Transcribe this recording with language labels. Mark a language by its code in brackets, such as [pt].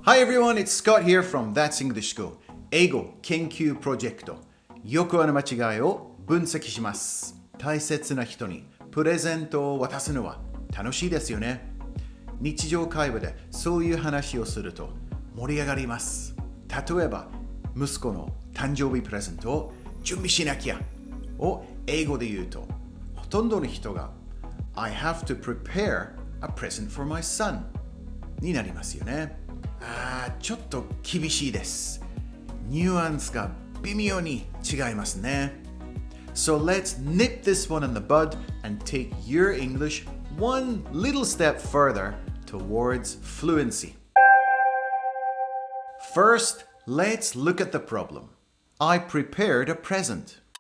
[en] Hi everyone, it's Scott here from That's English School 英語研究プロジェクト。 [ja] よくある間違いを分析します。大切な人にプレゼントを渡すのは楽しいですよね。日常会話でそういう話をすると盛り上がります。例えば、息子の誕生日プレゼントを準備しなきゃを英語で言うと、ほとんどの人が [en] I have to prepare a present for my son [ja] になりますよね。ちょっと厳しいです。ニュアンスが微妙に違いますね。 [en] So let's nip this one in the bud and take your English one little step further towards fluency. First, let's look at the problem. I prepared a present.